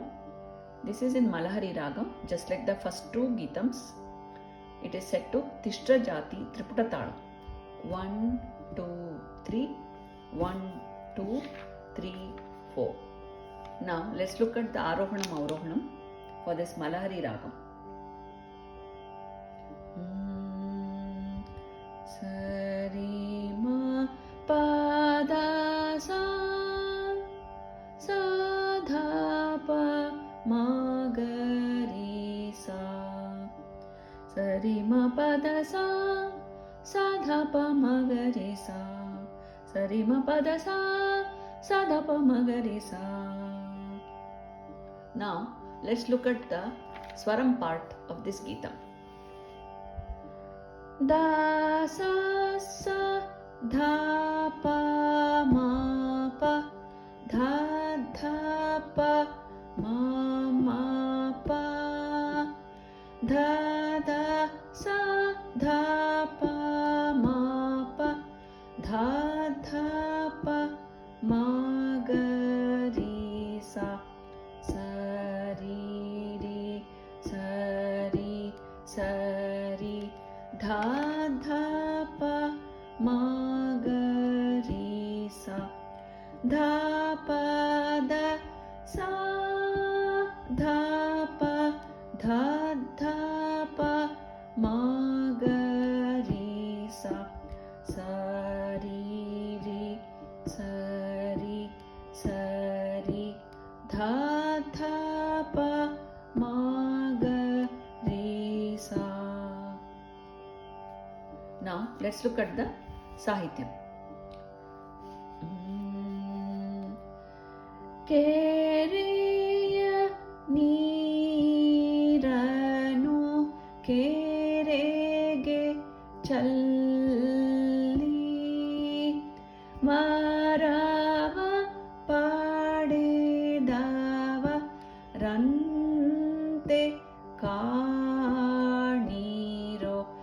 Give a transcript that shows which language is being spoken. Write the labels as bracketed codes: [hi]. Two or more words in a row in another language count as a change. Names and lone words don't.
[en] This is in Malahari Ragam, just like the first two Geetams. It is set to Tishtra Jati Triputa Talam. 1, 2, 3, 1, 2, 3, 4. Now let's look at the Arohanam Avrohanam for this Malahari Ragam. Sari ma pada sa sa dha pa ma ga ri sa. Sari ma pada sa sa dha pa ma ga ri sa. Sari ma pada sa sa dha pa ma ga ri sa. Now let's look at the Swaram part of this Geetam. Da sa sa dha pa ma pa dha dha pa ma pa dha da sa dha pa ma pa dha dha pa ma ga ri sa. Sari ri sari sari dha dha pa ma ga ri sa. Dha pa da sa dha pa dha dha pa ma ga ri sa. Sari ri sari sari dha dha pa ma ga ri sa. Now let's look at the Sahityam. [kn] ಕೆರೆಯ ನೀರನು ಕೆರೆಗೆ ಚೆಲ್ಲಿ ಮರವ ಪಡೆದವರಂತೆ ಕಾಣಿರೋ